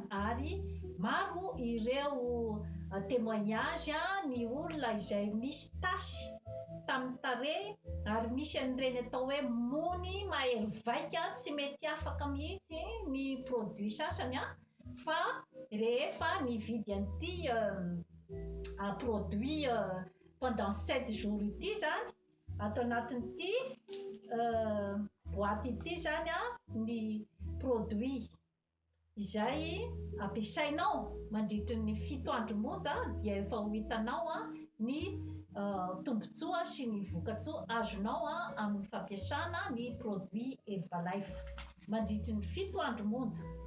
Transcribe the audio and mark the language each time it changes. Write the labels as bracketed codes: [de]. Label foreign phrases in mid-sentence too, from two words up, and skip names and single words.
[mg] Ary maro ireo témoignage ny olona izay misy tasy tamin'ny tarehy ary misy an'ireny atao hoe mony mahery vaika tsy mety afaka mihitsy ny produit sasany fa rehefa nividy an'ity [fr] produit pendant 7 jours [mg] ity zany ato anatin'ity boaty ity zany ny produit izay ampiasainao mandritra ny 7 andro monja dia efa ho hitanao ny tombotsoa sy ny vokatsoa azonao amin'ny fampiasana ny produit Herbalife mandritra ny 7 andro monja.